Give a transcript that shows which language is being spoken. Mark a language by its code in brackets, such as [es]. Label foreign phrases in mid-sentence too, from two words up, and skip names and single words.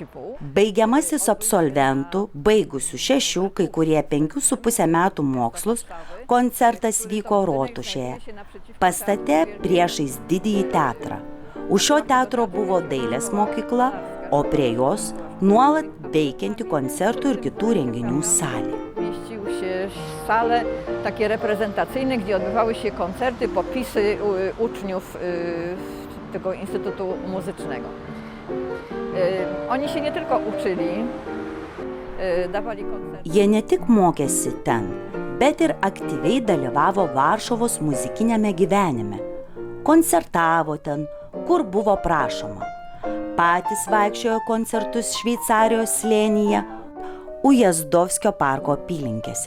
[lt] Baigiamasis absolventų, baigusių 6, kai kurie 5,5 metų mokslus, koncertas vyko Rotušėje, pastate priešais didįjį teatrą. Už šio teatro buvo dailės mokykla, o prie jos nuolat veikianti koncertų ir kitų renginių salė. [pl] Sale takie reprezentacyjne, gdzie odbywały się koncerty, popisy uczniów tego Instytutu Muzycznego. Oni się nie tylko uczyli, dawali koncerty. [lt] Jie ne tik mokėsi ten, bet ir aktyviai dalyvavo Varšuvos muzikinėme gyvenime. Koncertavo ten, kur buvo prašoma. Patys vaikščiojo koncertus Šveicarijos slėnyje, Ujazdovskio parko apylinkėse.